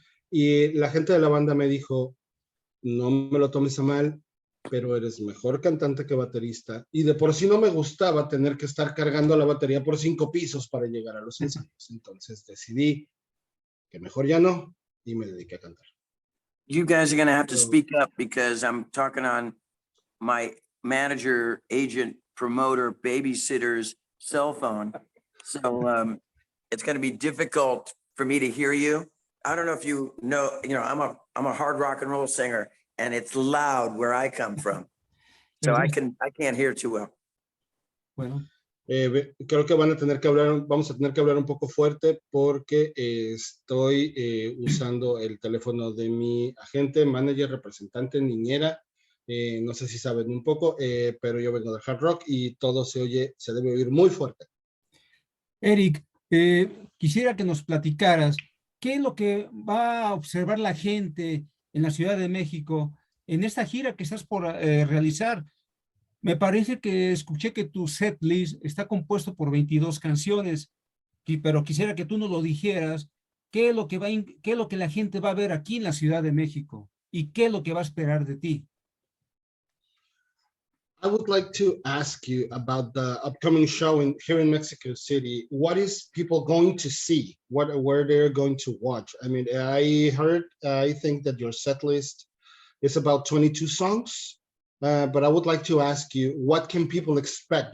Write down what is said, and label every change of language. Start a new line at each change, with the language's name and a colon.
Spanish: Y la gente de la banda me dijo, no me lo tomes a mal, pero eres mejor cantante que baterista. Y de por sí no me gustaba tener que estar cargando la batería por 5 pisos para llegar a los ensayos. Entonces decidí que mejor ya no y me dediqué a cantar.
English: You guys are going to have to speak up because I'm talking on my manager, agent, promoter, babysitter's cell phone. So it's going to be difficult for me to hear you. I don't know if you know, I'm a hard rock and roll singer and it's loud where I come from. So I can't hear too well.
Spanish: Bueno, Creo que vamos a tener que hablar un poco fuerte porque estoy usando el teléfono de mi agente, manager, representante, niñera. No sé si saben un poco, pero yo vengo del hard rock y todo se debe oír muy fuerte. Eric, quisiera que nos platicaras qué es lo que va a observar la gente en la Ciudad de México en esta gira que estás por realizar. Me parece que escuché que tu set list está compuesto por 22 canciones, pero quisiera que tú nos lo dijeras, qué es lo que qué es lo que la gente va a ver aquí en la Ciudad de México y qué es lo que va a esperar de ti.
English: I would like to ask you about the upcoming show here in Mexico City. What is people going to see? Where they're going to watch? I mean, I think that your set list is about 22 songs, but I would like to ask you, what can people expect?